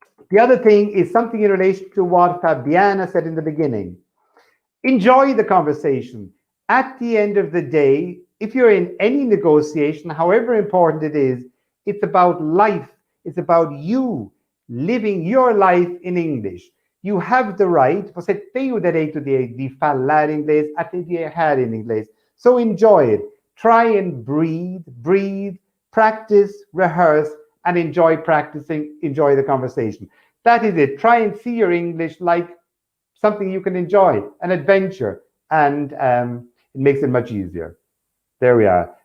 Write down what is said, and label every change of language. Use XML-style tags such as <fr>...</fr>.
<en>The other thing is something in relation to what Fabiana said in the beginning. Enjoy the conversation. At the end of the day, if you're in any negotiation, however important it is, it's about life. It's about you living your life in English. You have the right,</en> <pt>você tem o direito de falar inglês, até de errar em inglês.</pt> <en>So enjoy it. Try and breathe, practice, rehearse, and enjoy practicing, enjoy the conversation. That is it. Try and see your English like something you can enjoy, an adventure, and it makes it much easier. There we are.</en>